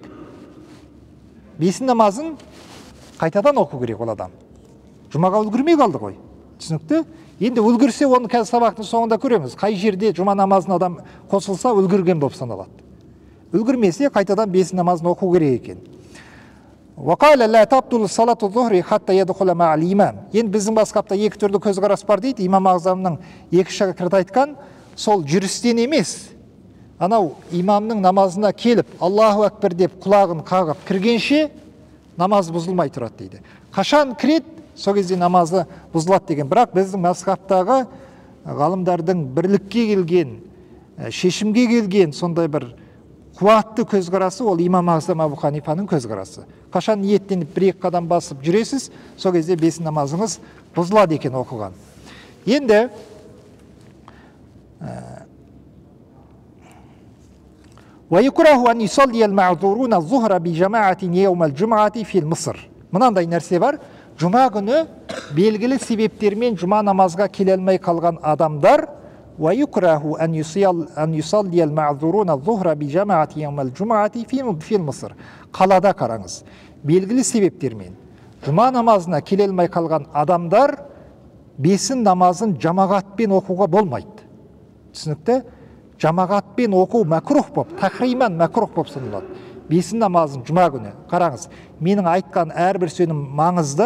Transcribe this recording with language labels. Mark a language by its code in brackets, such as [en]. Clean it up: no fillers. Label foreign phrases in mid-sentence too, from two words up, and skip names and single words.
[kk] Бесін намазын қайтадан оқу керек ол адам. Жұмаға үлгірмей қалды ғой. Түсінікті? Енді үлгірсе, оны қазір сабақтың соңында көреміз. Қай жерде жұма намазын адам қосылса, үлгірген болып саналады. Үлгірмесе, қайтадан бесін намазын оқу керек екен. [ar] وقال لا تبطل صلاة الظهر حتى يدخل مع الإمام. [kk] Енді біздің басқапта екі түрлі көзқарас бар дейді. Имам Ағзамның екі шәкірті айтқан, сол жүрістен емес, анау имамның намазына келіп, [ar] الله أكبر [kk] деп құлағын қағып кіргенше намаз бұзылмай тұрады дейді. Қашан кіреді, сол кезде намазы бұзылады деген. Бірақ біздің басқаптағы ғалымдардың бірлікке келген, шешімге келген сондай бір қуатты көзқарасы ол имам Ағзам Абу Ханифаның көзқарасы. Қашан ниеттеніп бір-екі қадам басып жүресіз, сол кезде бесін намазыңыз бұзылады екен оқыған. [ar] Енді وَيُكْرَهُ أَنْ يُصَلِّيَ الْمَعْذُورُونَ الظُّهْرَ بِجَمَاعَةٍ يَوْمَ الْجُمْعَةِ فِي الْمِصْرِ. [kk] Мынандай нәрсе бар. Жұма күні белгілі себептермен жұма намазға келе алмай қалған адамдар [ar] وَيُكْرَهُ أَنْ يُصَلِّيَ الْمَعْذُورُونَ الظُّهْرَ بِجَمَاعَةٍ يَوْمَ الْجُمْعَةِ فِي الْمِصْرِ. [kk] Қалада қараңыз. Белгілі себептермен жұма намазына келе алмай қалған адамдар бесін намазын жамағатпен оқуға болмайды. Түсінікті? Жамағатпен оқу мәкрух болып, тахриман мәкрух болып саналады. Бесін намазын жұма күні. Қараңыз, менің айтқан әрбір сөзім маңызды.